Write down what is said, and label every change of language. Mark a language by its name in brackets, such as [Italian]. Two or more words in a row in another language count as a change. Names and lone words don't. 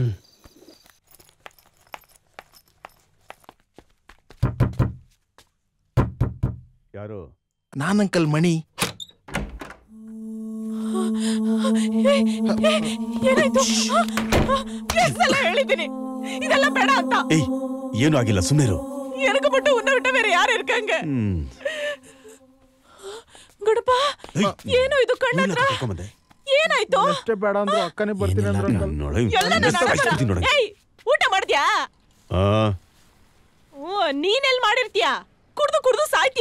[Kannada] ಯಾರು? ನಾನಂಕಲ್ ಮಣಿ. ಹೇಳಿದ್ದೀನಿ ಇದೆಲ್ಲ ಬೇಡ ಅಂತ. ಏಯ್, ಏನು ಆಗಿಲ್ಲ, ಸುಮ್ಮನಿರು. [Tamil] எனக்கு மட்டும் உன்னை விட்ட வேற யார் இருக்காங்க? [Kannada] ಗುಡಪ, ಏನು ಇದು ಕಣ್ಣತ್ರ? ಏನಾಯ್ತು? ಅಷ್ಟೇ ಬೇಡ ಅಂದ್ರು ಅಕ್ಕನೇ ಬರ್ತೀನಿ ಅಂದ್ರು. ಏಯ್, ಊಟ ಮಾಡಿದ್ಯಾ? ನೀನೆಲ್ ಮಾಡಿರ್ತೀಯಾ? ಕುಡ್ದು ಕುಡ್ದು ಸಾಯ್ತೀಯಾ?